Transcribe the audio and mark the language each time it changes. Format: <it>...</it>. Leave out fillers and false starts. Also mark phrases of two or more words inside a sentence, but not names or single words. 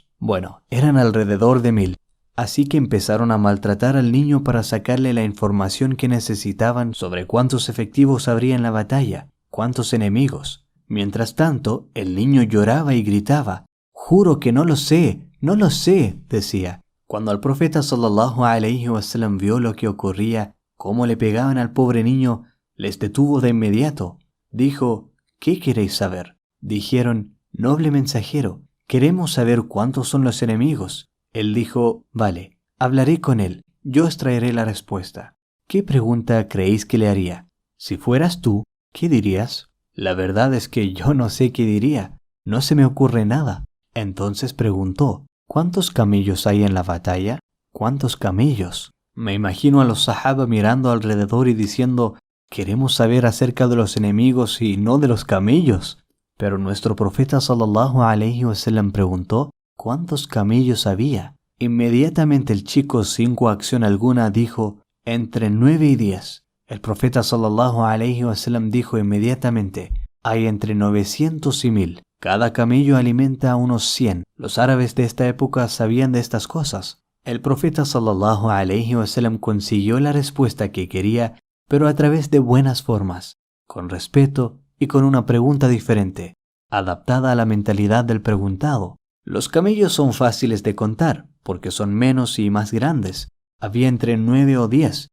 <es>Bueno, eran alrededor de 1000. Así que empezaron a maltratar al niño para sacarle la información que necesitaban sobre cuántos efectivos habría en la batalla, cuántos enemigos. Mientras tanto, el niño lloraba y gritaba. «Juro que no lo sé, decía. Cuando el profeta</es> <ar>صلى الله عليه وسلم</ar> <es>vio lo que ocurría, cómo le pegaban al pobre niño, les detuvo de inmediato. Dijo, «¿Qué queréis saber?» Dijeron, «Noble mensajero, queremos saber cuántos son los enemigos». Él dijo, «Vale, hablaré con él, yo os traeré la respuesta». ¿Qué pregunta creéis que le haría? Si fueras tú, ¿qué dirías? La verdad es que yo no sé qué diría, no se me ocurre nada. Entonces preguntó, ¿cuántos camellos hay en la batalla? ¿Cuántos camellos? Me imagino a los sahaba mirando alrededor y diciendo, queremos saber acerca de los enemigos y no de los camellos. Pero nuestro profeta</es> <ar>صلى الله عليه وسلم</ar> <es>preguntó, ¿cuántos camellos había? Inmediatamente el chico sin coacción alguna dijo, entre 9 y 10. El profeta</es> <ar>صلى الله عليه وسلم</ar> <es>dijo inmediatamente, hay entre 900 y 1000. Cada camello alimenta a unos 100. Los árabes de esta época sabían de estas cosas. El profeta</es> <ar>صلى الله عليه وسلم</ar> <es>consiguió la respuesta que quería, pero a través de buenas formas, con respeto y con una pregunta diferente, adaptada a la mentalidad del preguntado. Los camellos son fáciles de contar, porque son menos y más grandes. Había entre 9 o 10.</es>